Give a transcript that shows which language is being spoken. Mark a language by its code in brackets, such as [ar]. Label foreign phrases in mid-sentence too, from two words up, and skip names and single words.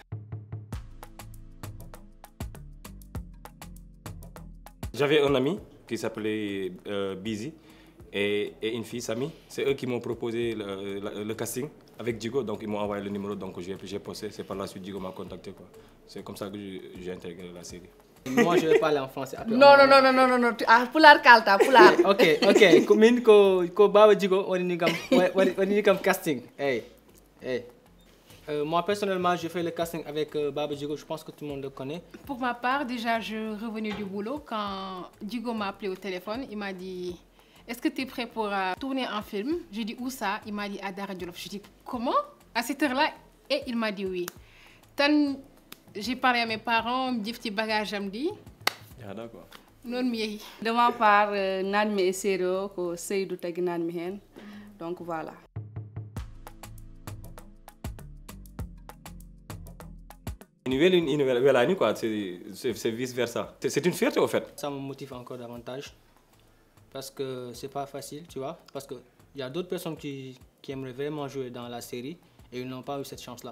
[fr] J'avais un ami qui s'appelait Bizi et une fille, Samy. C'est eux qui m'ont proposé le casting avec Djigo, donc ils m'ont envoyé le numéro, donc j'ai posté. C'est par la suite Djigo m'a contacté, quoi. C'est comme ça que j'ai intégré la série. Moi, je vais parler en français. Après, non. Ah, Pulaar Kalta, Pulaar. [ff] ok. Min ko Baba Djigo, [fr] on est comme casting. Hey. Moi, personnellement, j'ai fait le casting avec Baba Djigo. Je pense que tout le monde le connaît. Pour ma part, déjà, je revenais du boulot. Quand Djigo m'a appelé au téléphone, il m'a dit « Est-ce que tu es prêt pour tourner un film ?» J'ai dit « Où ça ?» Il m'a dit « À Dara Djolof ». Je dis « Comment ?» À cette heure-là, et il m'a dit oui. J'ai parlé à mes parents, j'ai fait bagage samedi. Ah, d'accord. Non, mais... De ma part, Nanmi et Sero, [ff] ko Seydou tagi Nanmi hen. [fr] Donc voilà. C'est vice versa. C'est une fierté au fait. Ça me motive encore davantage parce que c'est pas facile, tu vois. Parce qu'il y a d'autres personnes qui aimeraient vraiment jouer dans la série et ils n'ont pas eu cette chance-là.